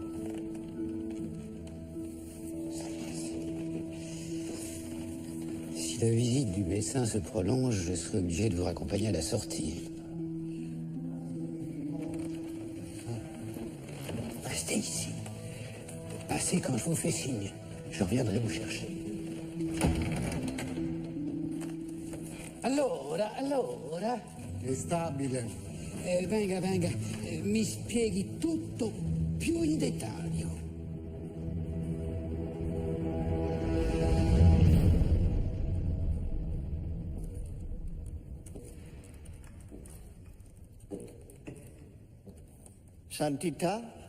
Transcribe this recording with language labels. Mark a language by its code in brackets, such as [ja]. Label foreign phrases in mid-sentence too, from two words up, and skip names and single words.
[fr] Si la visite du médecin se prolonge, je serai obligé de vous raccompagner à la sortie. Restez ici. Passez quand je vous fais signe. Je reviendrai vous chercher. [it] Allora. È stabile. Venga. Mi spieghi tutto più in dettaglio. Santità?